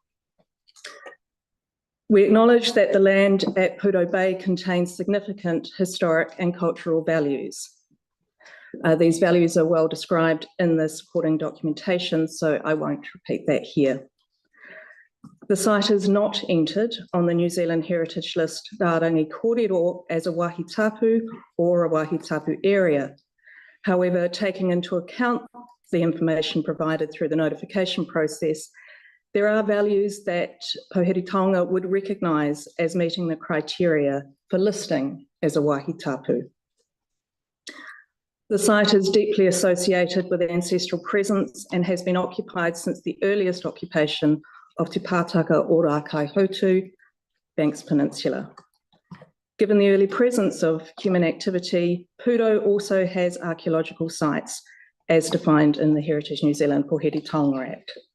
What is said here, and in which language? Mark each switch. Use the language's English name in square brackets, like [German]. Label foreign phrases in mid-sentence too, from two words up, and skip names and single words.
[English] We acknowledge that the land at Pūro Bay contains significant historic and cultural values. These values are well described in the supporting documentation, so I won't repeat that here. The site is not entered on the New Zealand Heritage List Rārangi Kōrero as a [Māori] wāhi tapu [English] or a [Māori] wāhi tapu [English] area. However, taking into account the information provided through the notification process, there are values that Pōheri Taonga would recognise as meeting the criteria for listing as a [Māori] wāhi tapu. [English] The site is deeply associated with ancestral presence and has been occupied since the earliest occupation of Te Pātaka or Rākaihautū, Banks Peninsula. Given the early presence of human activity, Pūro also has archaeological sites as defined in the Heritage New Zealand Pōheri Taonga Act.